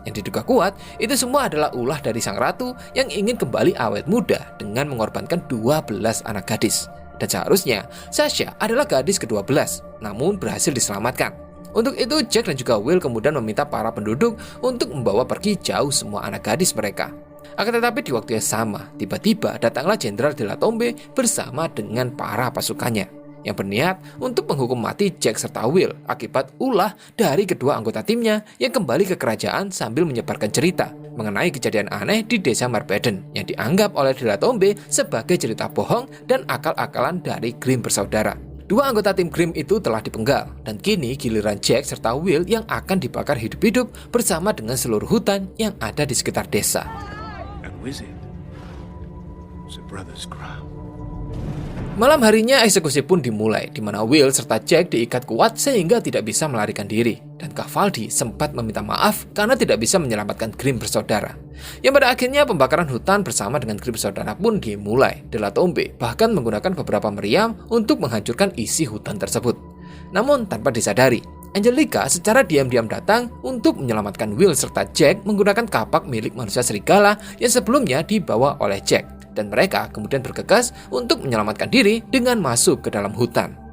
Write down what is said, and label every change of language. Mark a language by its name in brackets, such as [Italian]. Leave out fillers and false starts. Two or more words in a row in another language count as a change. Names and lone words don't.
[Indonesian] Yang diduga kuat, itu semua adalah ulah dari sang ratu yang ingin kembali awet muda dengan mengorbankan 12 anak gadis. Dan seharusnya, Sasha adalah gadis ke-12, namun berhasil diselamatkan. Untuk itu, Jack dan juga Will kemudian meminta para penduduk untuk membawa pergi jauh semua anak gadis mereka. Akan tetapi di waktu yang sama, tiba-tiba datanglah Jenderal de la Tombe bersama dengan para pasukannya yang berniat untuk menghukum mati Jack serta Will akibat ulah dari kedua anggota timnya yang kembali ke kerajaan sambil menyebarkan cerita mengenai kejadian aneh di desa Marbeden yang dianggap oleh de la Tombe sebagai cerita bohong dan akal-akalan dari Grimm bersaudara. Dua anggota tim Grimm itu telah dipenggal dan kini giliran Jack serta Will yang akan dibakar hidup-hidup bersama dengan seluruh hutan yang ada di sekitar desa. Malam harinya eksekusi pun dimulai, di mana Will serta Jack diikat kuat sehingga tidak bisa melarikan diri, dan Cavaldi sempat meminta maaf karena tidak bisa menyelamatkan Grimm bersaudara. Yang pada akhirnya pembakaran hutan bersama dengan Grimm bersaudara pun dimulai. De la Tombe bahkan menggunakan beberapa meriam untuk menghancurkan isi hutan tersebut. Namun tanpa disadari, Angelica secara diam-diam datang untuk menyelamatkan Will serta Jack menggunakan kapak milik manusia serigala yang sebelumnya dibawa oleh Jack. Dan mereka kemudian bergegas untuk menyelamatkan diri dengan masuk ke dalam hutan.